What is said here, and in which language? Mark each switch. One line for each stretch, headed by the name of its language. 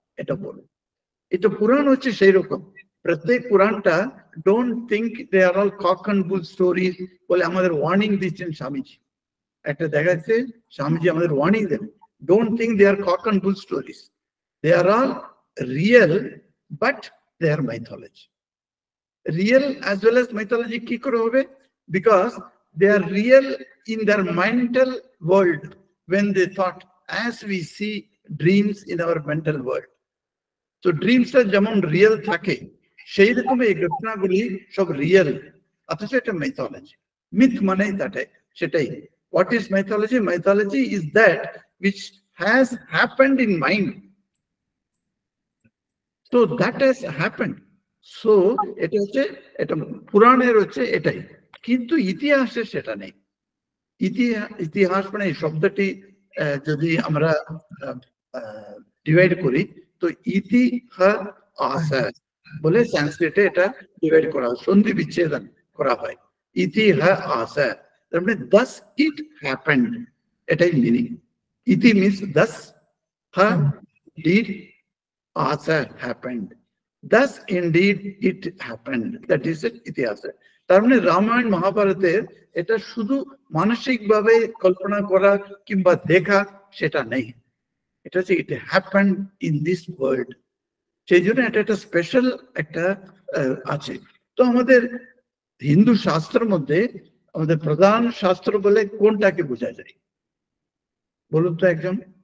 Bangla: এটা বলে, এটা পুরাণ হচ্ছে সেই রকম। প্রত্যেক পুরাণটা
English: don't think they are all cock and bull stories
Bangla: বলে আমাদের ওয়ার্নিং দিচ্ছেন স্বামীজি। একটা দেখা যাচ্ছে স্বামীজি আমাদের warning then,
English: Don't think they are cock and bull stories, they are all real, but they are mythology. Real as well as mythology
Bangla: কি করে হবে?
English: Because they are real in their mental world, when they thought as we see dreams in our mental world.
Bangla: তো ড্রিমসটা যেমন real থাকে, সেই রকম এই ঘটনাগুলি সব রিয়েল, অথচ এটা মাইথোলজি। মিথ মানে সেটাই।
English: What is mythology? Mythology is that which has happened in mind. So that has happened.
Bangla: So এটা হচ্ছে, এটা পুরাণের হচ্ছে এটাই, কিন্তু ইতিহাসে সেটা নেই। ইতিহাস মানে এই শব্দটি যদি আমরা ডিভাইড করি, তো ইতিহাস বলে সংস্কৃতে এটা ডিভাইড করা হয়, সন্ধি বিচ্ছেদন করা হয়। ইতিহাস তার মানে
English: thus it happened,
Bangla: এটাই মিনিং।
English: ইতি means thus, ha did, asa happened, thus indeed it happened, that is it, ইতিহাস।
Bangla: তার মানে রামায়ণ মহাভারতের এটা শুধু মানসিক ভাবে কল্পনা করা কিংবা দেখা সেটা নেই, এটা হচ্ছে
English: It happened in this world.
Bangla: সেই জন্য এটা একটা স্পেশাল একটা আছে। তো আমাদের হিন্দু শাস্ত্রের মধ্যে আমাদের প্রধান শাস্ত্র বলে কোনটাকে বোঝা যায় বলুন তো একজন?